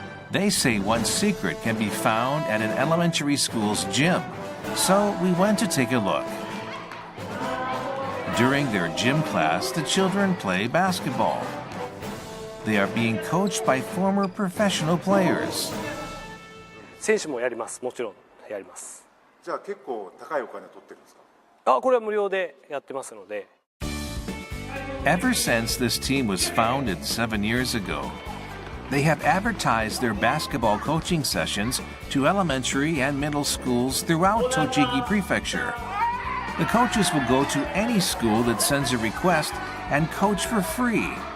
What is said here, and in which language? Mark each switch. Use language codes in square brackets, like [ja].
[en] They say one secret can be found at an elementary school's gym, so we went to take a look. During their gym class, the children play basketball. They are being coached by former professional players. [ja] 選手もやります。もちろんやります。じゃあ結構高いお金を取ってるんですか？これは無料でやってますので。 [en] Ever since this team was founded 7 years ago, they have advertised their basketball coaching sessions to elementary and middle schools throughout Tochigi Prefecture. The coaches will go to any school that sends a request and coach for free.